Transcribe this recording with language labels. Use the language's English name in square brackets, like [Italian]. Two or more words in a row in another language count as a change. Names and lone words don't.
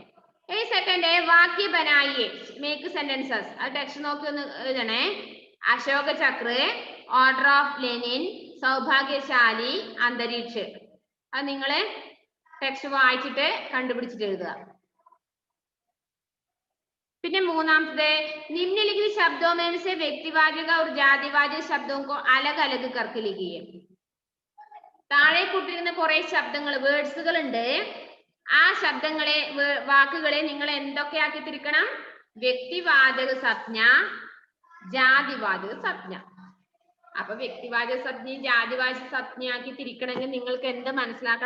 [Malayalam] ഈ സെക്കൻഡ് [Hindi] वाक्य बनाइए [English] make sentences. [Malayalam] അത് ടെക്സ്റ്റ് നോക്കി ഒന്ന് എഴുതണേ. അശോക ചക്ര, ഓർഡർ ഓഫ് ലെനിൻ, സൗഭാഗ്യശാലി, അന്തരീക്ഷ. അത് നിങ്ങള് ടെക്സ്റ്റ് വായിച്ചിട്ട് കണ്ടുപിടിച്ചിട്ട് എഴുതുക. പിന്നെ മൂന്നാമത്തെ [Hindi] निम्नलिखित शब्दों में से व्यक्तिवाचक और जातिवाचक शब्दों को अलग अलग करके लिखिए. [Malayalam] താഴെ കൊടുത്തിരിക്കുന്ന കുറെ ശബ്ദങ്ങൾ വേർഡ്സുകൾ ഉണ്ട്. ആ ശബ്ദങ്ങളെ വാക്കുകളെ നിങ്ങൾ എന്തൊക്കെയാക്കി തിരിക്കണം? വ്യക്തിവാചക സംജ്ഞ, ജാതിവാചക സംജ്ഞ. അപ്പൊ വ്യക്തിവാചക സംജ്ഞയും ജാതിവാചക സംജ്ഞയാക്കി തിരിക്കണമെങ്കിൽ നിങ്ങൾക്ക് എന്ത് മനസ്സിലാക്കണം?